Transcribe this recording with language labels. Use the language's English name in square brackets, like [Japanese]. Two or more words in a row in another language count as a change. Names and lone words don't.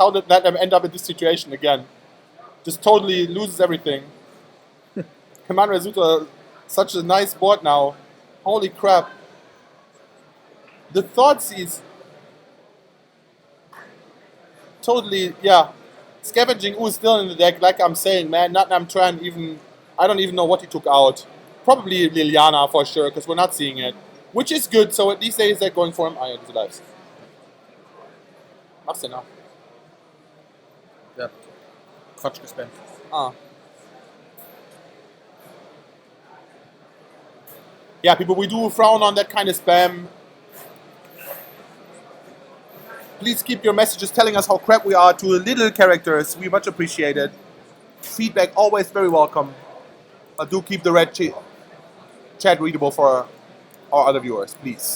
[English] How did Natnam end up in this situation again? Just totally loses everything. Manuel Suter, such a nice board now. Holy crap. The Thoughtseize. Totally, yeah. Scavenging Ooze still in the deck, like I'm saying, man. Natnam Tran even, I don't even know what he took out. Probably Liliana for sure, because we're not seeing it. Which is good, so at least they're going for him. [German] Ah, ja, diese Lives. Mach's denn noch? Ja. Quatsch gespammt. Ah. [English] Yeah, people, we do frown on that kind of spam. Please keep your messages telling us how crap we are to little characters. We much appreciate it. Feedback always very welcome. But do keep the red chat readable for our other viewers, please.